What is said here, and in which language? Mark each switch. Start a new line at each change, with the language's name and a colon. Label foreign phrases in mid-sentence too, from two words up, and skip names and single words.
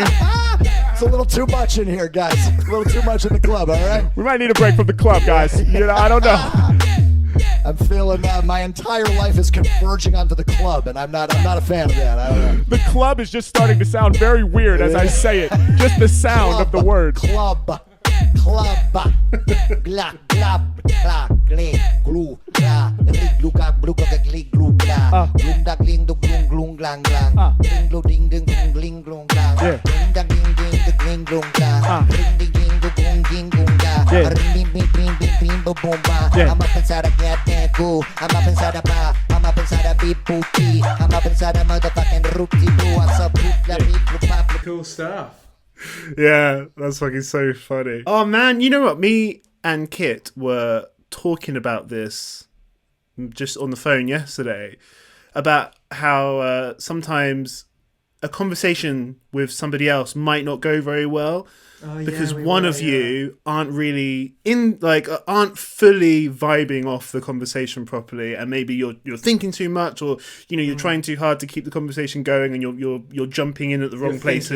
English: It's a little too much in here, guys. A little too much in the club, all right? We might need a break from the club, guys. You know, I don't know. I'm feeling my entire life is converging onto the club, and I'm not a fan of that. I don't know. The club is just starting to sound very weird as I say it. Just the sound Club, of the words. Club. Gla, glab, gla, gle, glu, gla, glu, gla, glu, gla, gli, glu, gla, glung, da, gling, do, glung, glung, glang, glang, gling, glu, ding, ding, glung, gling, glung, glang, gling, da, gling, ding, do, gling, glung, glang, gling, ding, ding, do, glung, ging, glung, glang, ring, bing, bing, bing, bing, bing, boom, boom, ba. I'm up inside a goddamn goo. I'm up inside a bar. I'm up inside a beep, booty. I'm up inside a motherfucking roopty boo. What's up, boop, la, beep, bloop, pop, bloop. Cool stuff. Yeah, that's fucking so funny. Oh man, you know what? Me and Kit were talking about this just on the phone yesterday about how sometimes a conversation with somebody else might not go very well because one of you aren't really aren't fully vibing off the conversation properly, and maybe you're thinking too much, or you're trying too hard to keep the conversation going, and you're jumping in at the wrong places.